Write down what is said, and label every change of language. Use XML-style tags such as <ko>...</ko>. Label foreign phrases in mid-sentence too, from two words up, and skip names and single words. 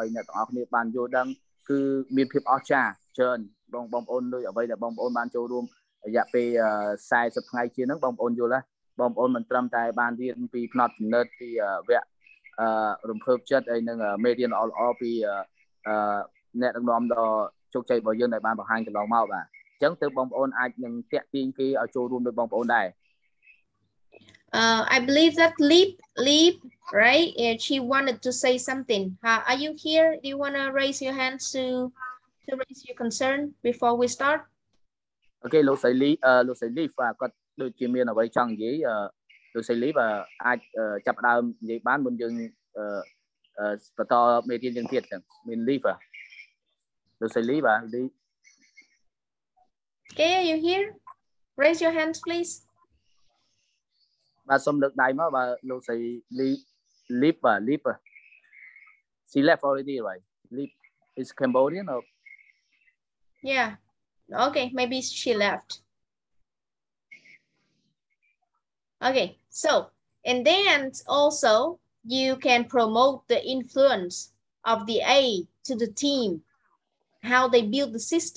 <km>អ្នកទាំងអស់គ្នាបានយល់ដឹងគឺមានភាពអស្ចារ្យច្រើនបងប្អូនដូចអ្វីដែលបងប្អូនបានចូលរួមរយៈពេល40ថ្ងៃជាងហ្នឹងបងប្អូនយល់ណាបងប្អូនមិនត្រឹមតែបានរៀនពីផ្នត់គំនិតពីវគ្គរំភើបចិត្តហើយនឹងមេរៀនល្អៗពីអ្នកដឹកនាំដ៏ជោគជ័យរបស់យើងដែលបានបង្ហាញកន្លងមកបាទអញ្ចឹងទើបបងប្អូនអាចនឹងតាក់ទាញគេឲ្យចូលរួមដោយបងប្អូនដែរ</km> <en>I believe that Leap, right? She wanted to say something. Are you here? Do you want to raise your hands to raise your concern before we start?</en> <km>Okay, លោកស្រី Leap គាត់ដូចជាមានអ្វីចង់និយាយលោកស្រី Leap អាចចាប់ដើមនិយាយបានមុនយើងបន្តមេរៀនយើងទៀតចឹងមាន Leap លោកស្រី Leap</km> <en>Okay, are you here? Raise your hands, please.</en> <km>បាទសូមលើកដៃមកបាទលោកស្រី Leap</km> <en>She left already, right? Leap is Cambodian or? Yeah. Okay, maybe she left. Okay, so and then also you can promote the influence of the A to the team, how they build the system.</en>